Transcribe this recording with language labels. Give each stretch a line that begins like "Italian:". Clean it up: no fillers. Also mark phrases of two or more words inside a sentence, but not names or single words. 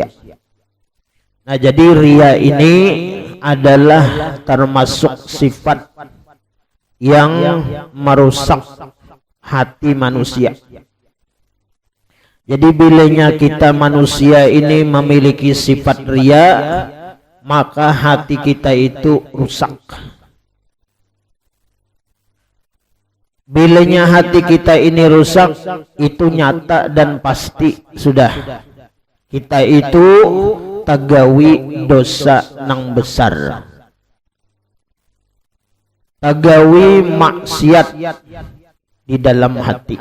Indonesian: Nah, jadi riya ini adalah termasuk sifat yang merusak hati manusia. Jadi bilanya kita manusia ini memiliki sifat riya, maka hati kita itu rusak. Bilanya hati kita ini rusak, itu nyata dan pasti sudah.
Banjar: Kita itu tagawi dosa nang besar, tagawi maksiat di dalam hati.